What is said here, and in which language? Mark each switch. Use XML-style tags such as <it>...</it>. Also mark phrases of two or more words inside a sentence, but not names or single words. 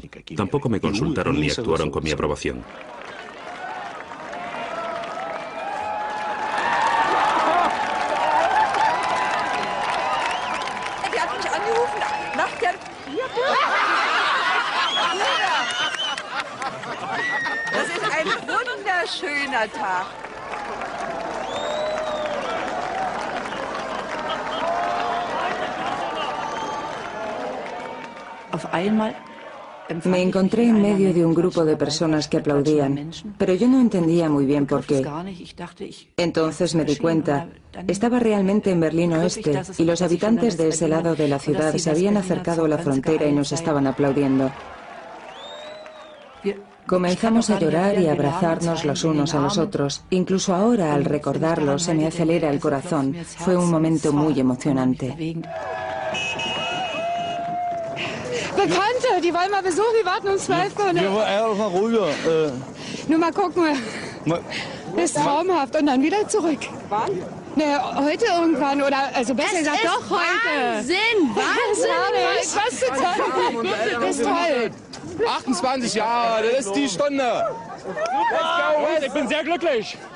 <es>Tampoco me consultaron ni actuaron con mi aprobación.</es> <de>Das ist ein wunderschöner Tag.</de> <es>Me encontré en medio de un grupo de personas que aplaudían, pero yo no entendía muy bien por qué. Entonces me di cuenta, estaba realmente en Berlín Oeste y los habitantes de ese lado de la ciudad se habían acercado a la frontera y nos estaban aplaudiendo. Comenzamos a llorar y a abrazarnos los unos a los otros. Incluso ahora, al recordarlo, se me acelera el corazón. Fue un momento muy emocionante.</es> <de>Bekannte, die wollen mal besuchen, die warten um 12 Uhr. Wir wollen mal rüber. Nur mal gucken. Ist traumhaft. Und dann wieder zurück. Wann? Na, heute irgendwann. Oder, also besser gesagt, doch heute. Wahnsinn! Wahnsinn! Was zu zeigen. Das ist toll. 28 Jahre, das ist die Stunde. Ich bin sehr glücklich.</de>